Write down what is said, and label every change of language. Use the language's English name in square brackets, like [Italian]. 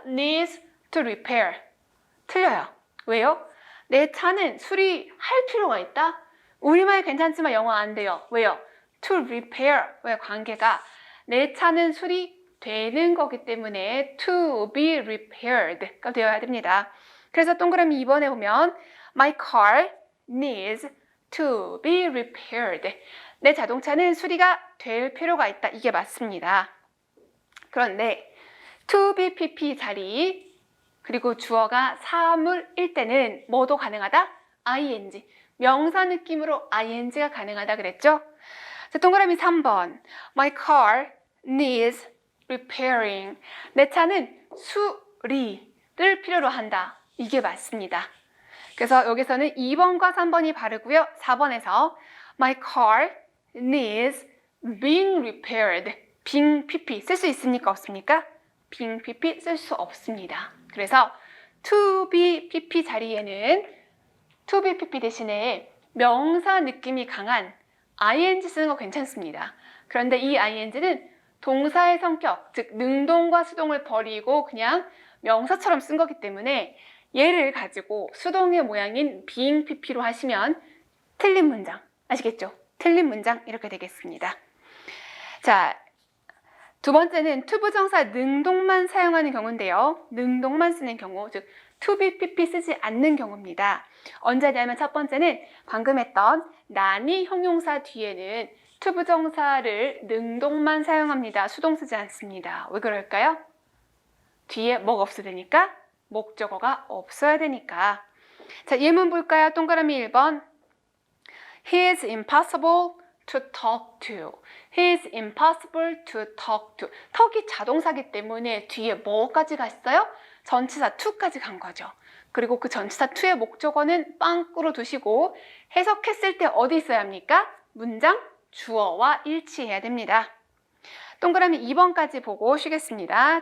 [English] needs to repair. [Korean] 틀려요. 왜요? 내 차는 수리할 필요가 있다? 우리말 괜찮지만 영어 안 돼요. 왜요? [English] to repair. [Korean] 왜 관계가 내 차는 수리되는 거기 때문에 [English] to be repaired [Korean] 가 되어야 됩니다. 그래서 동그라미 2번에 보면 [English] My car needs to be repaired. [Korean] 내 자동차는 수리가 될 필요가 있다. 이게 맞습니다. 그런데 to be pp 자리 그리고 주어가 사물일 때는 뭐도 가능하다? ing. 명사 느낌으로 ing가 가능하다 그랬죠? 자, 동그라미 3번. [English] My car needs repairing. [Korean] 내 차는 수리를 필요로 한다. 이게 맞습니다. 그래서 여기서는 2번과 3번이 바르고요. 4번에서 [English] My car needs being repaired. [Korean] being pp 쓸 수 있습니까? 없습니까? being pp 쓸 수 없습니다. 그래서 to be pp 자리에는 to be pp 대신에 명사 느낌이 강한 ing 쓰는 거 괜찮습니다. 그런데 이 ing는 동사의 성격, 즉 능동과 수동을 버리고 그냥 명사처럼 쓴 거기 때문에 얘를 가지고 수동의 모양인 being pp로 하시면 틀린 문장, 아시겠죠? 틀린 문장 이렇게 되겠습니다. 자, 두 번째는 투부정사 능동만 사용하는 경우인데요. 능동만 쓰는 경우, 즉 to be pp 쓰지 않는 경우입니다. 언제냐면 첫 번째는 방금 했던 난이 형용사 뒤에는 투부정사를 능동만 사용합니다. 수동 쓰지 않습니다. 왜 그럴까요? 뒤에 뭐가 없어야 되니까? 목적어가 없어야 되니까. 자, 예문 볼까요? 동그라미 1번. [English] He is impossible to talk to. He is impossible to talk to. [Korean] 턱이 자동사기 때문에 뒤에 뭐까지 갔어요? 전치사 to까지 간 거죠. 그리고 그 전치사 to의 목적어는 빵꾸로 두시고 해석했을 때 어디 있어야 합니까? 문장 주어와 일치해야 됩니다. 동그라미 2번까지 보고 쉬겠습니다.